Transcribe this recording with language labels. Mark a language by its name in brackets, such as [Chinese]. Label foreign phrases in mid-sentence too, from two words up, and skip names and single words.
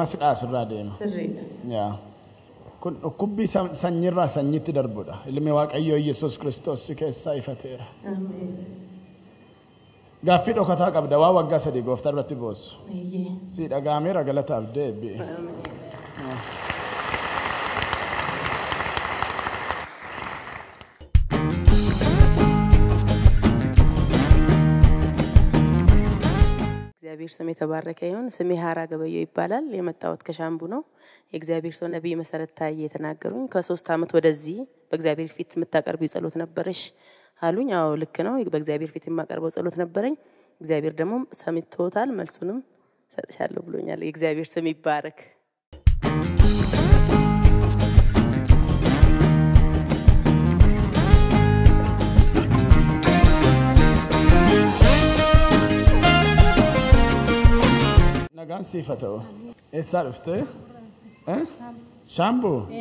[Oromo] Sirriidha. Yaa. Kun dhukkubbii sanyiirraa sanyiitti darbudha. Ilmi Waaqayyoo Yesuus Kiristoos si keessaa ifateera. Gaaffii dhokataa qabda waa waggaa 3 gooftaa irratti boossu. Si dhagaameera galataaf deebi'e. [Amharic] እግዚአብሔር ስም የተባረከ ይሁን። ስሜ ሀራ ገበየው ይባላል። የመጣሁት ከሻምቡ ነው። የእግዚአብሔር ሰው ነብይ መሰረት ታዬ የተናገሩኝ ከ3 ዓመት ወደዚህ በእግዚአብሔር ፊት የምታቀርቢው ጸሎት ነበረሽ አሉኝ። አዎ ልክ ነው። በእግዚአብሔር ፊት የማቀርበው ጸሎት ነበረኝ። እግዚአብሔር ደግሞ ሰምቶታል፣ መልሱንም ሰጥሻለሁ ብሎኛል። የእግዚአብሔር ስም ይባረክ። [Oromo] Nagaan siifata'u. Eessaa dhufte? Shaambuu?